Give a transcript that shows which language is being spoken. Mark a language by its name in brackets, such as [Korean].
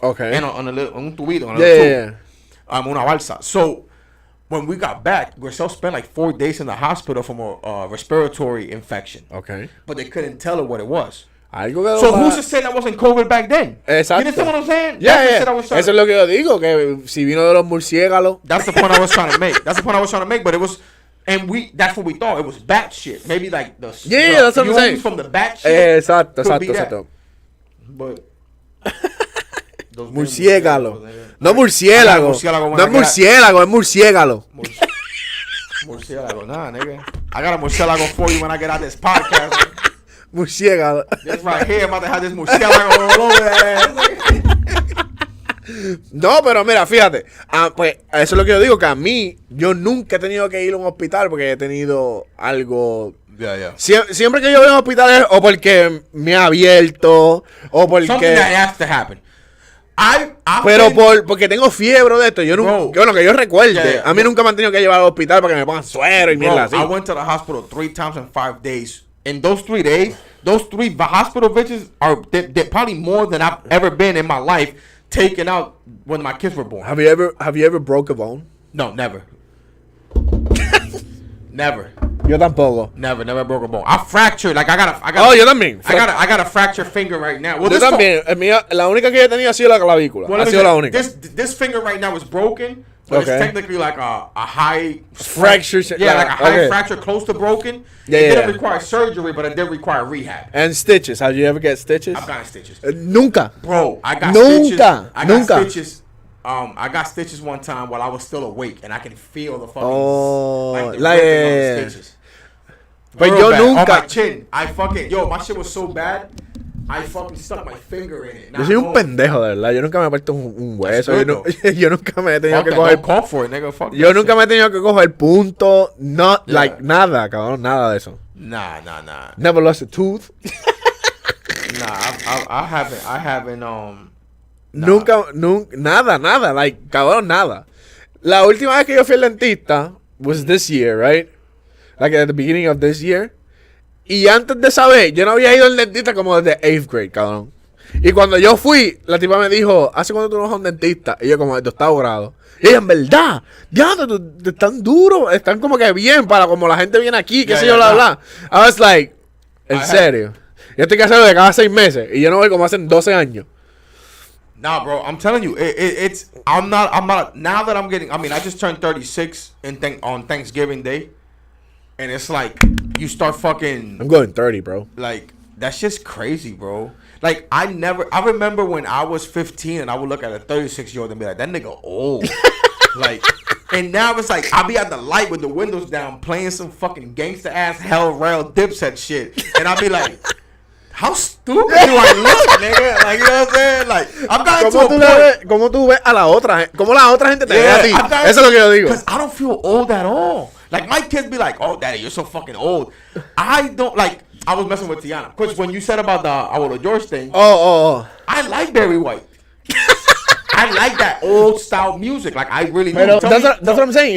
[English] Okay. And on a little, [Spanish] un tubido, [English] on a tube. [Spanish] Una balsa. [English] So when we got back, Griselle spent like 4 days in the hospital from a respiratory infection. Okay. But they couldn't tell her what it was. So who's to say that wasn't COVID back then? [Spanish] Exacto. [English] You understand what I'm saying? Yeah. [Spanish] Eso es lo que yo digo, que si vino de los murciélagos. [English] That's the point I was trying to make. But it was, and that's what we thought. It was bat shit. Maybe like the that's what I'm saying. From the bat shit. Exacto. But [Spanish] murciélago. No murciélago. No es murciélago, es murciélago. [English] Murciélago, nah, nigga. I got a murciélago for you when I get out this podcast. [Spanish] Murciélago. [English] This right here, I'm about to have this murciélago all over that. [Spanish] No, pero mira, fíjate. Pues eso es lo que yo digo, que a mí, yo nunca he tenido que ir a un hospital porque he tenido algo. Siempre que yo voy a un hospital es o porque me ha abierto, o porque. [English] Something that has to happen. [Spanish] Pero porque tengo fiebre de esto, yo nunca, bueno, que yo recuerde, a mí nunca me han tenido que llevar al hospital para que me pongan suero y mierda así. [English] I went to the hospital 3 times in 5 days in those 3 days, those 3 hospital visits they're probably more than I've ever been in my life taken out when my kids were born. Have you ever broke a bone? No, never. Never. [Spanish] Yo tampoco. [English] Never broke a bone. I fractured, like I got. [Spanish] Oh, yo también. [English] I got a fractured finger right now. Well, [Spanish] yo también. La única que he tenido ha sido la clavícula. [English] Well, [Spanish] ha sido la única. [English] This finger right now is broken, but it's technically like a high fracture. Yeah, like a high fracture, close to broken. Yeah, it didn't require surgery, but it did require rehab. And stitches. Have you ever get stitches? I've gotten stitches. [Spanish] Nunca. [English] Bro, I got [Spanish] Nunca. [English] stitches. I got stitches one time while I was still awake, and I can feel the fucking stitches. But yo bad. [Spanish] nunca. [English] On my chin. My shit was so bad. I fucking stuck my finger in it. [Spanish] Yo soy un pendejo, de verdad. Yo nunca me he puesto un hueso. Yo nunca me he tenido que coger. [English] Call for it, nigga. Fuck [Spanish] yo nunca me he tenido que coger punto. Like nada, cabrón. Nada de eso. [English] Nah. Never lost a tooth. I haven't. [Spanish] Nunca, nada. Like, cabrón, nada. La última vez que yo fui al dentista [English] was this year, right? Like at the beginning of this year. [Spanish] Y antes de saber, yo no había ido al dentista como desde [English] 8th grade, [Spanish] cabrón. Y cuando yo fui, la tipa me dijo, ¿hace cuánto tú no vas a un dentista? Y yo como desde 8º grado. Y ella, en verdad, ya, están duros, están como que bien para como la gente viene aquí, qué sé yo, bla. [English] I was like, [Spanish] ¿en serio? Yo estoy casado de cada 6 meses y yo no voy como hace 12 años. [English] Nah, bro, I'm telling you, I'm not, now that I'm getting, I just turned 36 on Thanksgiving Day. And it's like, you start fucking... I'm going 30, bro. Like, that's just crazy, bro. Like, I remember when I was 15 and I would look at a 36-year-old and be like, that nigga old. Like, and now it's like, I'll be at the light with the windows down playing some fucking gangsta-ass Hell Rail Dipset shit. And I'll be like... How stupid do I look, nigga? Like, you know what I'm saying? Like, I've gotten to a point. [Spanish] ¿Cómo tú ves a la otra gente? ¿Cómo la otra gente te ve a ti? Eso es lo que yo digo. [English] Because I don't feel old at all. Like, my kids be like, oh, daddy, you're so fucking old. I don't, like, I was messing with Tiana. Because when you said about the Abuelo George thing. Oh. I like Barry White. I like that old style music. Like, I really do. That's what I'm saying.